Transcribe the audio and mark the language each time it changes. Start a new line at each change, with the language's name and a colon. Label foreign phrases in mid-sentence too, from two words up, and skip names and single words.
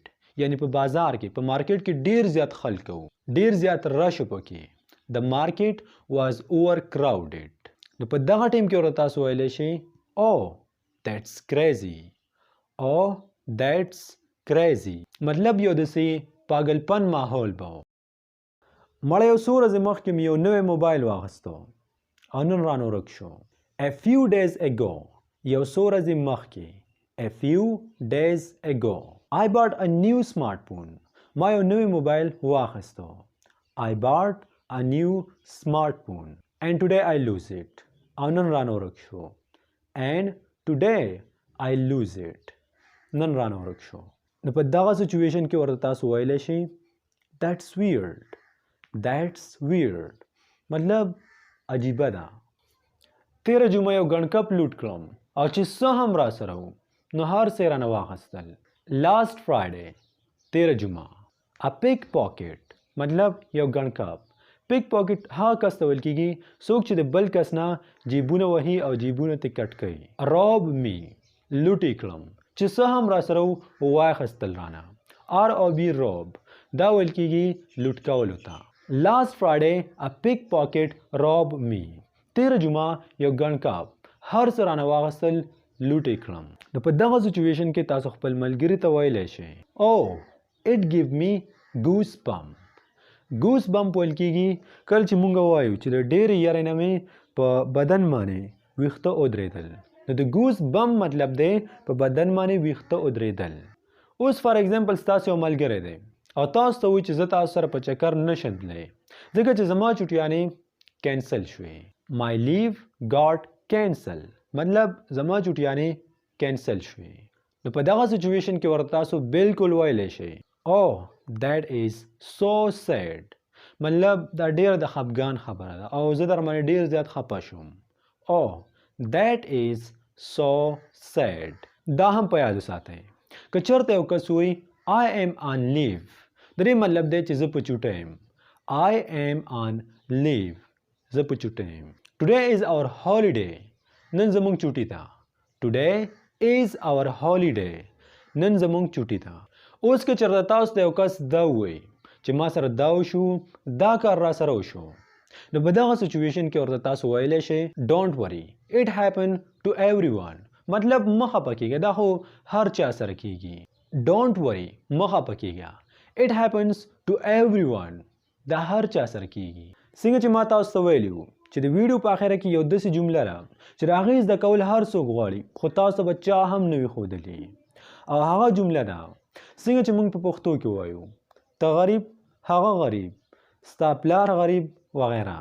Pashto: یعنی په بازار کې په مارکیټ کې ډیر زیات خلک وو ډیر زیات رش و پکې.
English: The market was overcrowded.
Pashto: نو په دغه ټیم کې ورته تاسو ویلی شئ
English: Oh, that's crazy. Oh, that's crazy.
Pashto: مطلب یو داسې پاگلپن ماحول به و. مړه یو څو ورځې مخکې مې یو نوی موبایل واخیستو او نن رانه ورک شو.
English: A few days ago.
Pashto: یو څو ورځې مخکې.
English: A few days ago. I bought a new smartphone.
Pashto: ما یو نوی موبایل واخیستو.
English: I bought a new smartphone. And today I lose it.
Pashto: او نن رانه ورک شو.
English: And today I lose it.
Pashto: نن رانه ورک شو. نو په دغه سچویشن کې ورته تاسو ویلی شئ
English: That's weird. That's weird.
Pashto: مطلب عجیبه ده. تیره جمعه یو ګڼکپ لوټ کړم او چې څه هم را سره وو نو هر څه یې رانه واخیستل.
English: Last Friday.
Pashto: تیره جمعه.
English: A pickpocket.
Pashto: مطلب یو ګڼکپ. پیک پاکټ هغه کس ته ویل کېږي څوک چې د بل کس نه جیبونه وهي او جیبونه ترې کټ کوي.
English: Rob me.
Pashto: لوټ یې کړم چې څه هم را سره وو واخیستل رانه.
English: R-O-B rob.
Pashto: دا ویل کېږي لوټ کولو ته.
English: Last Friday a pickpocket robbed me.
Pashto: تیره جمعه یو ګڼکپ هر څه رانه واخیستل لوټ یې کړم. نو په دغه سچویشن کې تاسو خپل ملګري ته ویلی شئ
English: Oh, it give me goosebump.
Pashto: ګوس بمپ ویل کېږي کله چې مونږ وایو چې د ډېرې یارۍ نه مې په بدن باندې ویښته ودرېدل. نو د ګوس بمپ مطلب دی په بدن باندې ویښته ودرېدل. اوس
English: for example
Pashto: ستاسو یو ملګری دی او تاسو ته وایي چې زه تاسو سره په چکر نشم تللی ځکه چې زما چوټیانې کینسل شوې.
English: My leave got cancel.
Pashto: مطلب زما چوټیانې کینسل شوې. نو په دغه سچویشن کې ورته تاسو بالکل ویلی شئ
English: Oh, that is so sad.
Pashto: مطلب دا ډیر د خفګان خبره ده او زه در باندې ډیر زیات خفه شوم.
English: Oh, that is so sad.
Pashto: دا هم په یاد وساتئ. که چېرته یو کس وایي
English: I am on leave.
Pashto: درې مطلب دی چې زه په چوټه یم.
English: I am on leave.
Pashto: زه په چوټه یم.
English: Today is our holiday.
Pashto: نن زموږ چوټي ده.
English: Today is our holiday.
Pashto: نن زموږ چوټي ده. اوس که چېرته تاسو ته یو کس دا ووایي چې ما سره دا وشو دا کار را سره وشو نو په دغه سچویشن کې ورته تاسو ویلی شئ
English: Don't worry. It happened to everyone.
Pashto: مطلب مه خفه کېږه دا خو هر چا سره کېږي.
English: Don't worry.
Pashto: مه خفه کېږه.
English: It happens to everyone.
Pashto: دا هر چا سره کېږي. څنګه چې ما تاسو ته ویلي وو چې د ویډیو په اخره کې یو داسې جمله ده چې د هغې زده کول هر څوک غواړي خو تاسو به چا هم نه وي ښودلي او هغه جمله ده څنګه چې موږ په پښتو کې وایو ته غریب هغه غریب ستا پلار غریب وغیره.